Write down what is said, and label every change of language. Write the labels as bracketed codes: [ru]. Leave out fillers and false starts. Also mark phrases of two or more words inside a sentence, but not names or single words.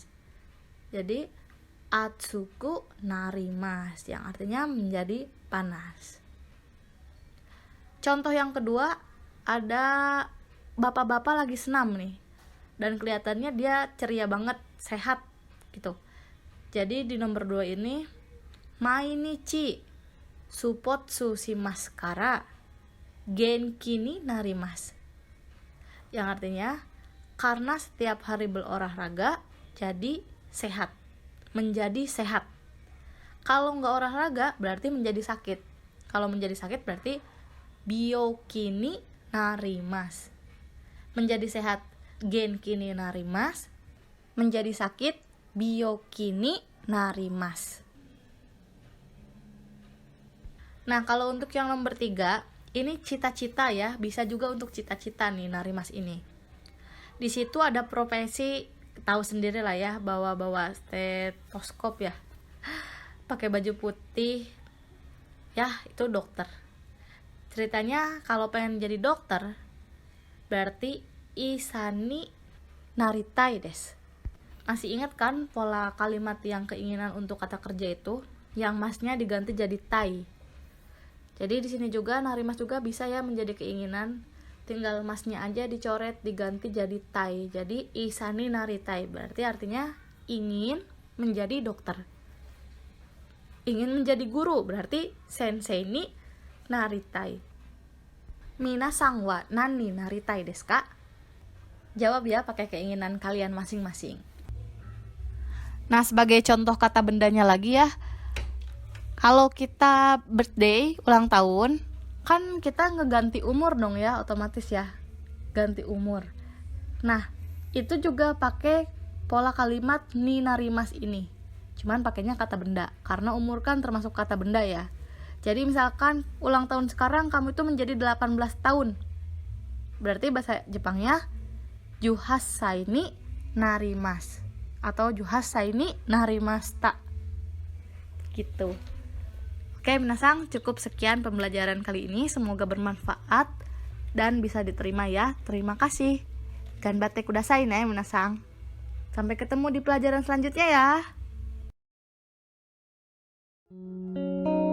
[id] Jadi [ja] 暑くなります [id] yang artinya menjadi panas. Contoh yang kedua, ada bapak-bapak lagi senam nih. Dan kelihatannya dia ceria banget, sehat gitu. Jadi di nomor 2 ini, [ja] 毎日スポーツしますから元気になります. [id] Yang artinya, karena setiap hari berolahraga, jadi sehat. Menjadi sehat. Kalau nggak olahraga, berarti menjadi sakit. Kalau menjadi sakit, berarti [ja] 病気になります. [id] Menjadi sehat, [ja] 元気になります. [id] Menjadi sakit, [ja] 病気になります. [id] Nah, kalau untuk yang nomor 3, ini cita-cita ya, bisa juga untuk cita-cita nih narimas ini. Di situ ada profesi, tahu sendiri lah ya, bawa stetoskop ya, pakai baju putih, ya itu dokter. Ceritanya kalau pengen jadi dokter, berarti [ja] 医者になりたいです. [id] Masih ingat kan pola kalimat yang keinginan untuk kata kerja itu, yang masnya diganti jadi tai. Jadi di sini juga narimas juga bisa ya menjadi keinginan, tinggal masnya aja dicoret diganti jadi tai. Jadi [ja] 医者になりたい [id] berarti artinya ingin menjadi dokter. Ingin menjadi guru berarti [ja] 先生になりたい. 皆さんは何なりたいですか? [id] Jawab ya pakai keinginan kalian masing-masing. Nah, sebagai contoh kata bendanya lagi ya. Kalau kita birthday, ulang tahun, kan kita ngeganti umur dong ya, otomatis ya. Ganti umur. Nah, itu juga pakai pola kalimat [ja] になります [id] ini. Cuman pakainya kata benda, karena umur kan termasuk kata benda ya. Jadi misalkan ulang tahun sekarang kamu itu menjadi 18 tahun. Berarti bahasa Jepangnya [ja] 十八歳になります [id] atau [ja] 十八歳になりました. [id] Gitu. Oke, minasang, cukup sekian pembelajaran kali ini. Semoga bermanfaat dan bisa diterima ya. Terima kasih. [ja] 頑張ってくださいね, [id] minasang. Sampai ketemu di pelajaran selanjutnya ya.